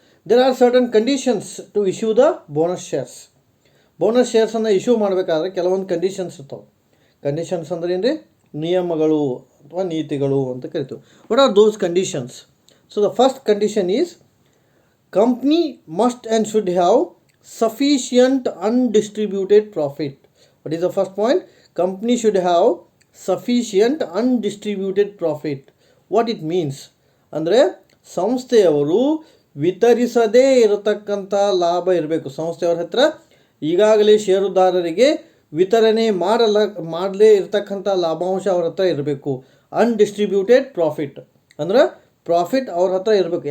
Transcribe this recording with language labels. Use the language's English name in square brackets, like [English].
[English] There are certain conditions to issue the bonus shares. [Kannada] Bonus ಶೇರ್ಸನ್ನು issue ಮಾಡಬೇಕಾದ್ರೆ ಕೆಲವೊಂದು conditions ಇರ್ತಾವೆ. Conditions ಅಂದರೆ ಏನು ರೀ, ನಿಯಮಗಳು ಅಥವಾ ನೀತಿಗಳು ಅಂತ ಕರಿತೀವಿ. [English] What are those conditions? So the first condition is company must and should have sufficient undistributed profit. What is the first point? Company should have sufficient undistributed profit. What it means? [Kannada] ಅಂದರೆ ಸಂಸ್ಥೆಯವರು ವಿತರಿಸದೇ ಇರತಕ್ಕಂಥ ಲಾಭ ಇರಬೇಕು. ಸಂಸ್ಥೆಯವರ ಹತ್ರ ಈಗಾಗಲೇ ಷೇರುದಾರರಿಗೆ ವಿತರಣೆ ಮಾಡಲೇ ಇರತಕ್ಕಂಥ ಲಾಭಾಂಶ ಅವ್ರ ಹತ್ರ ಇರಬೇಕು. ಅನ್ಡಿಸ್ಟ್ರಿಬ್ಯೂಟೆಡ್ ಪ್ರಾಫಿಟ್ ಅಂದ್ರೆ ಪ್ರಾಫಿಟ್ ಅವ್ರ ಹತ್ರ ಇರಬೇಕು.